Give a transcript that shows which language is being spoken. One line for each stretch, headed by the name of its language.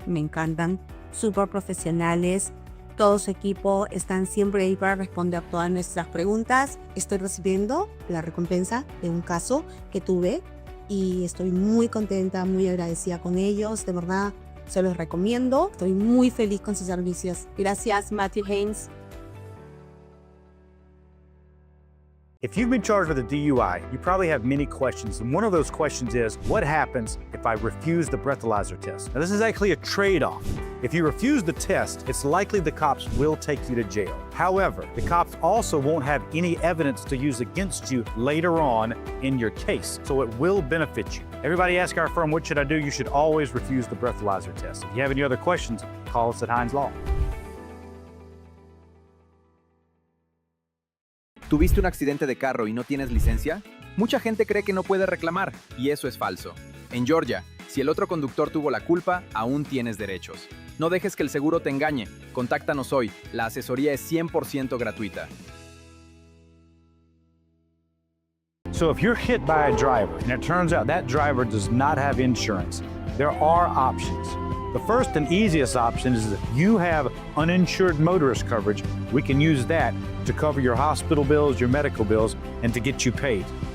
Spanish: Me encantan, súper profesionales. Todo su equipo están siempre ahí para responder a todas nuestras preguntas. Estoy recibiendo la recompensa de un caso que tuve y estoy muy contenta, muy agradecida con ellos. De verdad, se los recomiendo. Estoy muy feliz con sus servicios. Gracias, Matthew Hines.
English: If you've been charged with a DUI, you probably have many questions, and one of those questions is, what happens if I refuse the breathalyzer test? Now, this is actually a trade-off. If you refuse the test, it's likely the cops will take you to jail. However, the cops also won't have any evidence to use against you later on in your case, so it will benefit you. Everybody ask our firm, what should I do? You should always refuse the breathalyzer test. If you have any other questions, call us at Hines Law.
Spanish: ¿Tuviste un accidente de carro y no tienes licencia? Mucha gente cree que no puede reclamar, y eso es falso. En Georgia, si el otro conductor tuvo la culpa, aún tienes derechos. No dejes que el seguro te engañe. Contáctanos hoy. La asesoría es 100% gratuita.
English: So if you're hit by a driver, and it turns out that driver does not have insurance, there are options. The first and easiest option is if you have uninsured motorist coverage, we can use that to cover your hospital bills, your medical bills, and to get you paid.